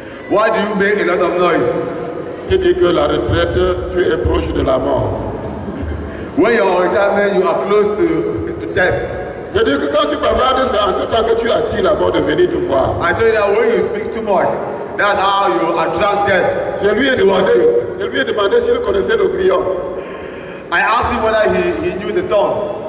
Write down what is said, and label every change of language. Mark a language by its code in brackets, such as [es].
[en] why do you make a lot of noise? [fr] Il dit que la retraite, tu es proche de la mort. [en] When you're on retirement, you are close to death. [fr] Je dis que quand tu bavardes, c'est en ce temps que tu attires la mort de venir te voir. [en] I told you that when you speak too much, that's how you attract death. [fr] Je lui ai demandé s'il connaissait le grillon. [en] I asked him whether he knew the tongue.